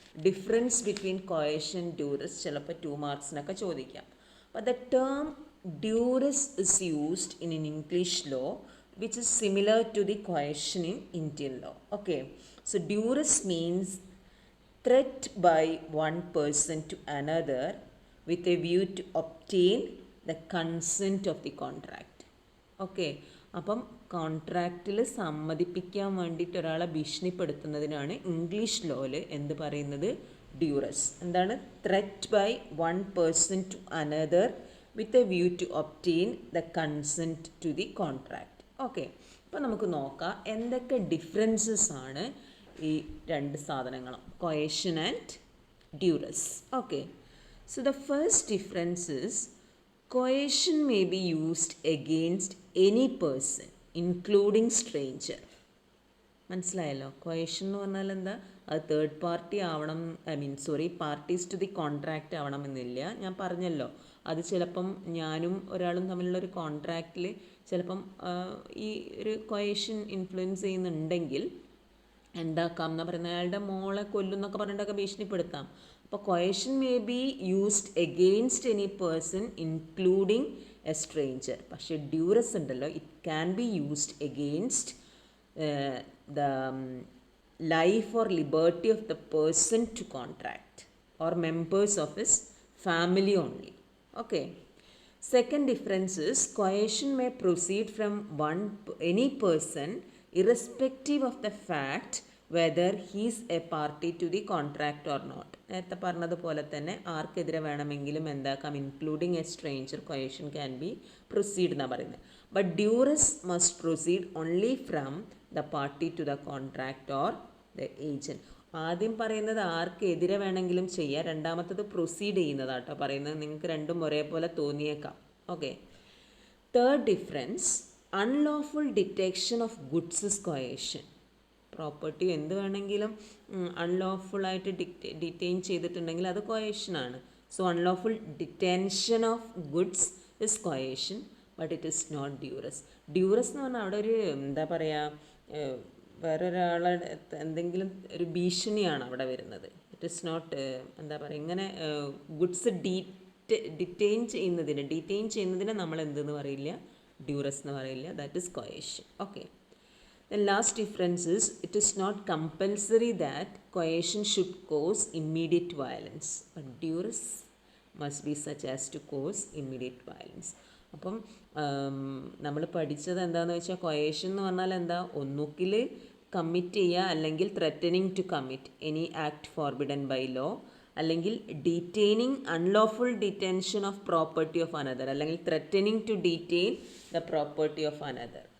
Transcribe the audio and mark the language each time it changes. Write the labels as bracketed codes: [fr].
[ml] Difference between കോയേഷൻ, duress ചിലപ്പോൾ 2 മാർക്സിനൊക്കെ ചോദിക്കാം. അപ്പോൾ [en] The term duress is used in an English law which is similar to the coercion in Indian law. Okay, so duress means threat by one person to another with a view to obtain the consent of the contract. [ml] Okay, അപ്പം കോൺട്രാക്റ്റിൽ സമ്മതിപ്പിക്കാൻ വേണ്ടിയിട്ട് ഒരാളെ ഭീഷണിപ്പെടുത്തുന്നതിനാണ് English ലോയിൽ എന്ത് പറയുന്നത്? Duress. എന്താണ്? [en] Threat by one person to another with a view to obtain the consent to the contract. [ml] Okay, അപ്പോൾ നമുക്ക് നോക്കാം എന്തൊക്കെ ഡിഫറൻസസ് ആണ് ഈ രണ്ട് സാധനങ്ങളും, കൊയേഷൻ and duress. [en] Okay, so the first difference is coercion may be used against any person including stranger. [ml] മനസ്സിലായല്ലോ? കൊയേഷൻ എന്ന് പറഞ്ഞാൽ എന്താ? അത് തേർഡ് പാർട്ടി ആവണം, പാർട്ടീസ് ടു ദി കോൺട്രാക്റ്റ് ആവണമെന്നില്ല. ഞാൻ പറഞ്ഞല്ലോ, അത് ചിലപ്പം ഞാനും ഒരാളും തമ്മിലുള്ള ഒരു കോൺട്രാക്റ്റിൽ ചിലപ്പം ഈ ഒരു കൊയേഷൻ ഇൻഫ്ലുവൻസ് ചെയ്യുന്നുണ്ടെങ്കിൽ എന്താക്കാം എന്നാ പറയുന്നത്, അയാളുടെ മോളെ കൊല്ലുന്നൊക്കെ പറഞ്ഞിട്ടൊക്കെ ഭീഷണിപ്പെടുത്താം. അപ്പോൾ [en] Coercion may be used against any person including a stranger. [ml] പക്ഷേ ഡ്യൂറസ് ഉണ്ടല്ലോ, [en] It can be used against the life or liberty of the person to contract or members of his family only. Okay. Second difference is coercion may proceed from any person irrespective of the fact whether he is a party to the contract or not. [ml] നേരത്തെ പറഞ്ഞതുപോലെ തന്നെ ആർക്കെതിരെ വേണമെങ്കിലും എന്താക്കാം, [en] including a stranger coercion can be proceed [ml] എന്നാണ് പറയുന്നത്. [en] But duress must proceed only from the party to the contract or the agent. [ml] ആദ്യം പറയുന്നത് ആർക്കെതിരെ വേണമെങ്കിലും ചെയ്യാം, രണ്ടാമത്തത് പ്രൊസീഡ് ചെയ്യുന്നതാട്ടോ പറയുന്നത്. നിങ്ങൾക്ക് രണ്ടും ഒരേപോലെ തോന്നിയേക്കാം. [en] Okay. Third difference, unlawful detection of goods is coercion. [ml] Property എന്ത് വേണമെങ്കിലും അൺലോഫുള്ളായിട്ട് ഡിറ്റെയിൻ ചെയ്തിട്ടുണ്ടെങ്കിൽ അത് കൊയേഷനാണ്. [en] So unlawful detention of goods is coercion, but it is not duress. [ml] Duress എന്ന് പറഞ്ഞാൽ അവിടെ ഒരു എന്താ പറയുക, വേറൊരാളെ എന്തെങ്കിലും ഒരു ഭീഷണിയാണ് അവിടെ വരുന്നത്. ഇറ്റ് ഇസ് നോട്ട് എന്താ പറയുക, ഇങ്ങനെ ഗുഡ്സ് ഡിറ്റെയിൻ ചെയ്യുന്നതിന് നമ്മൾ എന്തെന്ന് പറയില്ല, ഡ്യൂറസ് എന്ന് പറയില്ല. [en] That is coercion. Okay. The last difference is it is not compulsory that coercion should cause immediate violence, but duress must be such as to cause immediate violence. [ml] അപ്പം നമ്മൾ പഠിച്ചത് എന്താണെന്ന് വെച്ചാൽ, കൊയേഷൻ എന്ന് പറഞ്ഞാൽ എന്താ, ഒന്നുകിൽ [en] Commit ചെയ്യുക അല്ലെങ്കിൽ threatening to commit any act forbidden by law, അല്ലെങ്കിൽ detaining unlawful detention of property of another, അല്ലെങ്കിൽ threatening to detain the property of another.